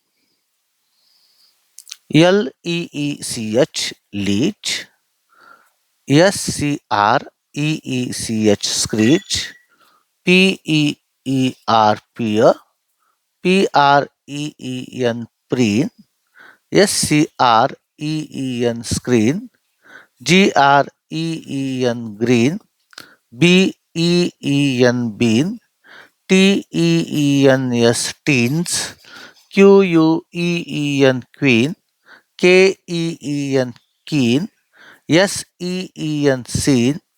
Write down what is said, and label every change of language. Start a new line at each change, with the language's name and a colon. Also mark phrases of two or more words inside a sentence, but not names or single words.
English: L E E C H leech S C R E screech P E E R peer P R E E N preen SCREEN screen, GREEN green, BEEN bean, TEENS teens, QUEEN queen, KEEN keen, SEEN seen,